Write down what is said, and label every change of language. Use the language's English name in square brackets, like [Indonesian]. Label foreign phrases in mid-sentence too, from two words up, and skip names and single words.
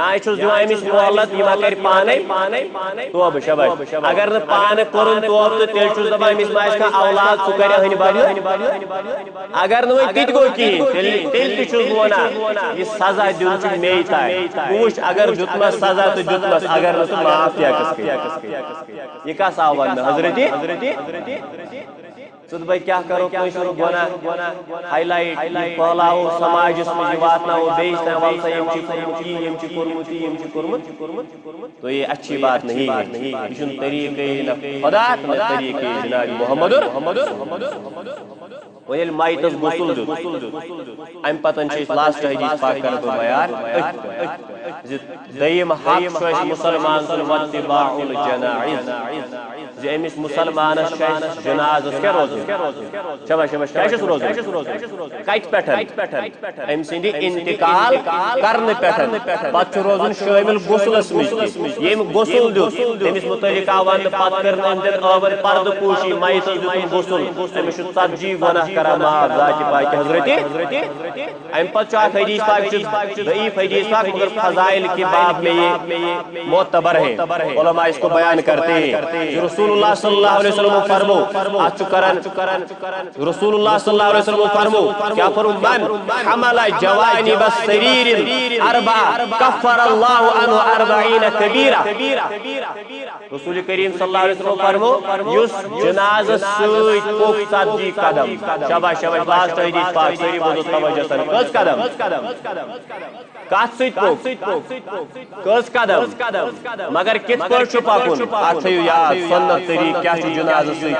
[Kashmiri] چھُس دِوان أمِس مۄہلت یہِ ما کرِ پانے توبہٕ شباش اگر نہٕ پانہٕ کوٚرُن توبہٕ تہٕ تیٚلہِ چھُس دپان أمِس ما آسہِ کانٛہہ اولاد سُہ کرِ أہنہِ بدلہٕ اگر نہٕ وۄنۍ تہِ تہِ گوٚو کِہیٖنۍ تیٚلہِ تہِ چھُس بہٕ ونان یہِ سزا دیُن چھُ مے تانۍ بہٕ وٕچھِ اگر دیُتمس سزا تہٕ دیُتمس اگر نہٕ تہٕ معاف تہِ ہٮ۪کس یہِ کس آو وننہٕ حضرت ژٕ دپے کیٛاہ کرو کٲنٛسہِ ہُنٛد گۄناہ ہاے لایٹ پھٲلاوو سماجس منٛز یہِ واتناوو بیٚیِس تام وَل سا یٔمۍ چھُ کوٚرمُت یہِ یٔمۍ چھُ کوٚرمُت یہِ یٔمۍ چھُ کوٚرمُت [Urdu] تو یہ اچھی بات نہیں ہے [Kashmiri] یہ چھُنہٕ طریٖقے نہ خدا نہ طریٖقے جناب محمد وۄنۍ ییٚلہِ مایتس غسل دیُت امہِ پتن چھِ أسۍ لاسٹ حدیث پاک کرٕ بہٕ بیان زِ دوٚیِم حق چھُ اَسہِ مُسلمان سُنٛد [Arabic] واتِباع الجنائز [Kashmiri] زِ أمِس مُسلمانس چھُ اَسہِ جنازس کیٛاہ روزُن شباش کیٛاہ چھُس روزُن کتہِ پٮ۪ٹھ أمۍ سٕنٛدِ انتقال کرنہٕ پٮ۪ٹھ پتہٕ چھُ روزُن شٲمِل غسلس منٛز تہِ ییٚمۍ غسل دیُت تٔمِس مُتعلق آو وننہٕ پتہٕ کٔرن أنٛدرۍ ٲوَن پردٕ پوٗشی مایتس دیُتُن غسل أمِس چھُ 40 گۄناہ کران معاف ذاتِ پاکہِ حضرت امہِ پتہٕ چھُ اکھ حدیث پاک چھُ ضعیف حدیث پاک مگر [Urdu] فضائل کے باب میں یہ معتبر ہے علماء اس کو بیان کرتے ہیں [Kashmiri] رسول اللہ [Arabic] صلی اللہ علیہ وسلم [Kashmiri] فرمو اتھ کرن رسول اللہ [Arabic] صلی اللہ علیہ وسلم [Kashmiri] فرمو کیا فرمو [Arabic] من حمل جوانب السریر اربع کفر اللہ عنہ 40 کبیرہ [Kashmiri] رسول کریم [Arabic] صلی اللہ علیہ وسلم [Kashmiri] فرمو یس جنازس سۭتۍ پوٚک 40 قدم شاباش لاسٹ حدیث پاک سٲری بوزو توجہ سان کٔژ قدم کتھ سۭتۍ پوٚک کٔژ قدم مگر کِتھ پٲٹھۍ چھُ پکُن اتھ تھٲیِو یاد سنت طریٖقہٕ کیٛاہ چھُ جنازس سۭتۍ